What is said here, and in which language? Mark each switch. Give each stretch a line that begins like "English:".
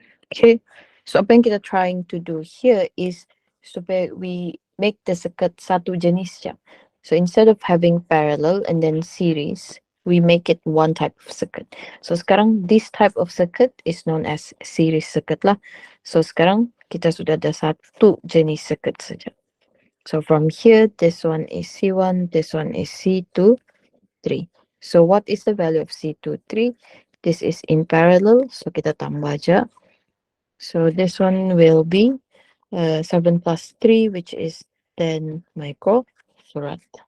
English: Okay, so
Malay: apa yang kita
English: trying to do here is supaya we make the circuit
Malay: satu jenis je.
English: So instead of having parallel and then series, we make it one type of circuit.
Malay: So sekarang
English: this type of circuit is known as series circuit lah.
Malay: So sekarang kita sudah ada satu jenis circuit saja.
English: So from here, this one is C1, this one is C2, 3. So what is the value of C2, 3? This is in parallel, so
Malay: kita tambah aja.
English: So this one will be 7 plus 3, which is 10 microfarad.